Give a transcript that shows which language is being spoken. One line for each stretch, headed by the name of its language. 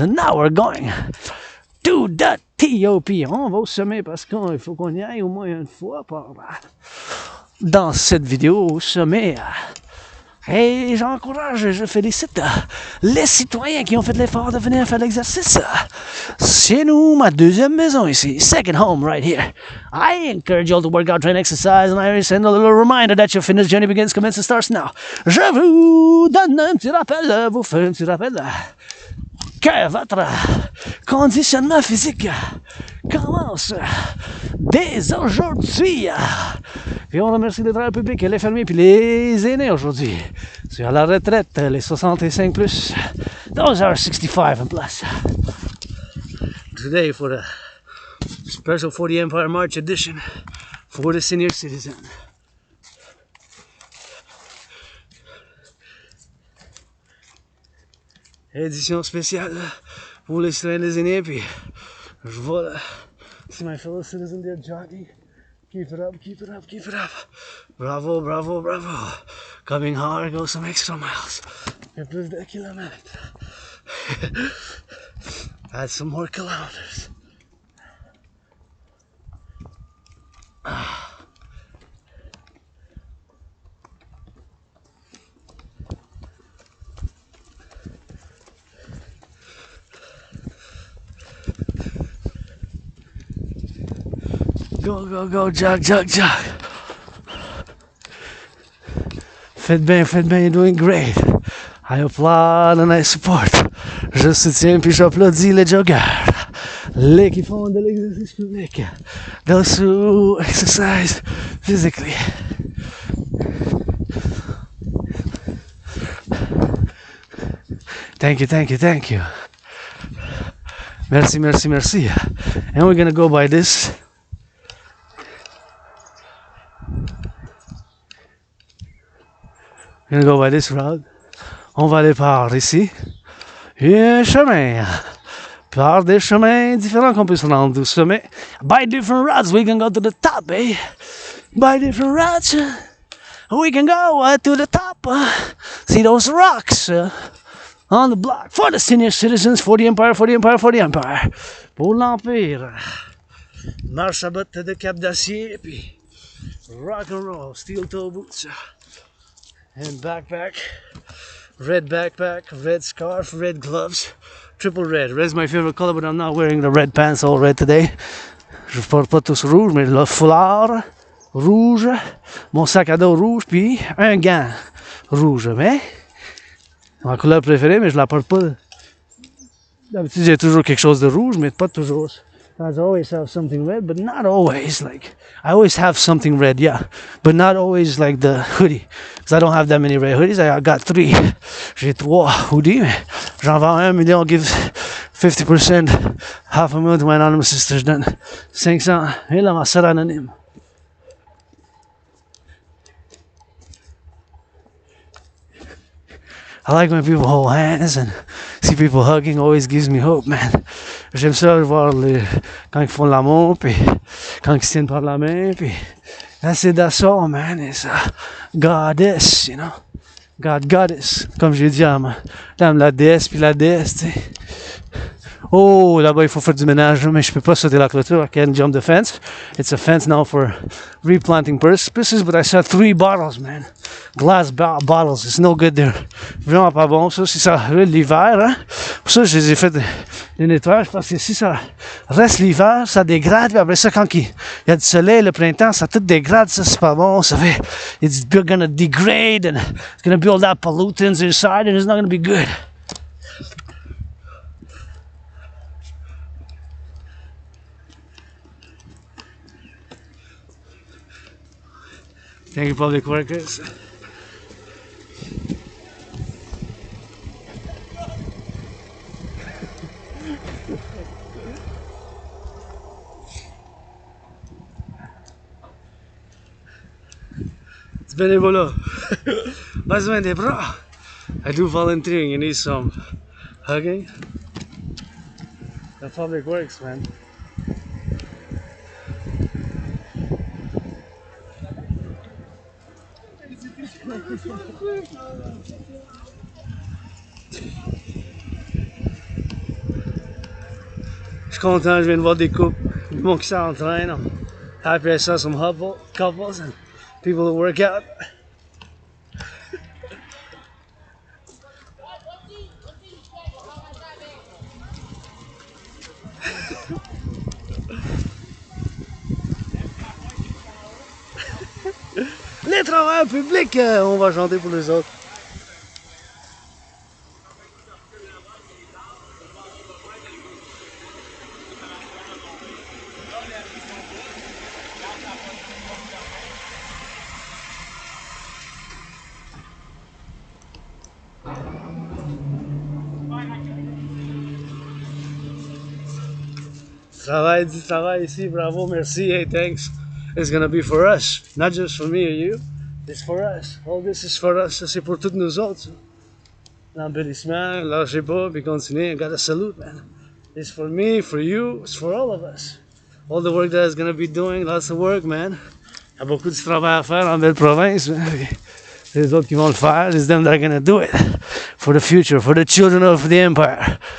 English: And now we're going to the TOP.
French: On va au sommet parce qu'il faut qu'on y aille au moins une fois dans cette vidéo au sommet. Et j'encourage, je félicite les citoyens qui ont fait l'effort de venir faire l'exercice. Chez nous, ma deuxième maison ici,
English: second home right here. I encourage you all to work out, train, exercise, and I send a little reminder that your fitness journey begins, commence, and starts now.
French: Je vous donne un petit rappel, vous faites un petit rappel que votre conditionnement physique commence dès aujourd'hui. Et on remercie les travailleurs publics, les fermiers et les aînés aujourd'hui. Sur la retraite, les 65 plus.
English: Those are 65 and plus. Today for the special 40 Empire March edition for the senior citizen.
French: Édition spéciale pour les citoyens des aînés, puis je vois là,
English: see my fellow citizen there jogging. Keep it up, keep it up, keep it up. Bravo, bravo, bravo. Coming hard, go some extra miles.
French: Et plus de kilomètres.
English: Add some more kilometers. Go, go, go, jog, jog, jog.
French: Faites bien,
English: you're doing great. I applaud and I support.
French: Je soutiens puis j'applaudis les joggeurs. Les qui font de l'exercice public.
English: Those who exercise physically. Thank you, thank you, thank you.
French: Merci, merci, merci.
English: And we're gonna go by this. We're gonna go by this route.
French: On va aller par ici. Et un chemin. Par des chemins différents qu'on peut se rendre au sommet.
English: By different routes, we can go to the top, eh? By different routes, we can go to the top. See those rocks on the block. For the senior citizens, for the empire, for the empire, for the empire.
French: Pour l'empire. Marche à bottes de cap d'acier, puis rock-and-roll,
English: steel toe boots. And backpack, red scarf, red gloves, triple red. Red's my favorite color, but I'm not wearing the red pants all red today.
French: Je porte pas tous rouge, mais le foulard rouge, mon sac à dos rouge, puis un gant rouge. Mais ma couleur préférée, mais je la porte pas. D'habitude, j'ai toujours quelque chose de rouge, mais pas toujours.
English: I always have something red, but not always. Like, I always have something red, yeah, but not always like the hoodie. Because I don't have that many red hoodies. I got 3.
French: J'ai 3 hoodies, mais j'en vends un, mais on
English: give 50%, half a million to my anonymous sister.
French: Je donne 500. Et là, ma soeur anonyme.
English: I like when people hold hands and see people hugging. Always gives me hope, man.
French: J'aime ça voir quand ils font l'amour, puis quand ils se tiennent par la main, puis
English: that's all, man. It's a goddess, you know. Goddess.
French: Comme j'ai dit à la déesse, puis la déesse, tu sais. Oh, là-bas, il faut faire du ménage, mais je peux pas sauter la clôture.
English: I can't jump the fence. It's a fence now for replanting purposes, but I saw 3 bottles, man. Glass bottles. It's no good there.
French: Vraiment pas bon, ça. Si ça reste l'hiver, hein. Pour ça, je les ai fait des nettoyages, parce que si ça reste l'hiver, ça dégrade, puis après ça, quand il y a du soleil, le printemps, ça tout dégrade, ça, c'est pas bon. Ça fait,
English: it's gonna degrade, and it's gonna build up pollutants inside, and it's not gonna be good. Thank you, public workers. It's bénévolat.
French: Besoin des bras.
English: I do volunteering. You need some hugging. The public works, man.
French: Je suis content, je viens de voir des couples, du monde qui s'entraîne.
English: Happy I saw some couples and people who work out.
French: Les travailleurs publics, on va chanter pour les autres. Du travail ici, bravo, merci,
English: hey, thanks. It's gonna be for us, not just for me or you. It's for us. All this is for us.
French: Ça, c'est pour toutes nous autres. L'embellissement, lâchez pas, puis continuez.
English: I gotta salute, man. It's for me, for you, it's for all of us. All the work that is gonna be doing, lots of work, man.
French: Il y a beaucoup de travail à faire en belle province. C'est les autres qui vont le faire.
English: It's them that are gonna do it. For the future, for the children of the empire.